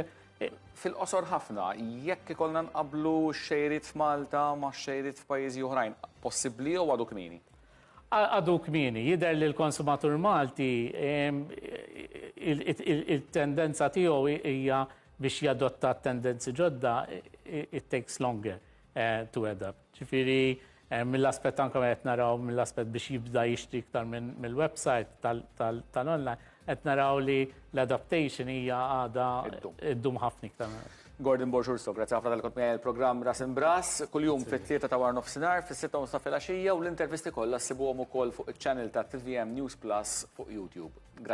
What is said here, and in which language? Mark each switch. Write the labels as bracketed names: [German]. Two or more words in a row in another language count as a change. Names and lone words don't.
[Maltese] Fil-qosor ħafna, jekk ikollna nqablu x-xejriet f'Malta ma' x-xejriet f'pajjiżi oħrajn, possibbli jew għadu kmieni? Għadu kmieni, jidher li l-konsumatur Malti il-tendenza tiegħu hija biex jadotta tendenzi ġodda, [English] it takes longer to adapt. [Maltese] Ġifieri mill-aspett anke qed naraw mill-aspett biex jibda jixtri iktar mill-website tal-online, qed naraw li l-adaptation hija għadha ddum ħafna iktar. Gordon Borxurso, grazzi ħafna tal-kont miegħi il-programm Ras Imbras, kuljum fit-3 ta' war nofsinhar, fis-6 ta' filgħaxija u l-intervisti kollha ssibuhom ukoll fuq iċ-channel ta' TVM News Plus fuq YouTube.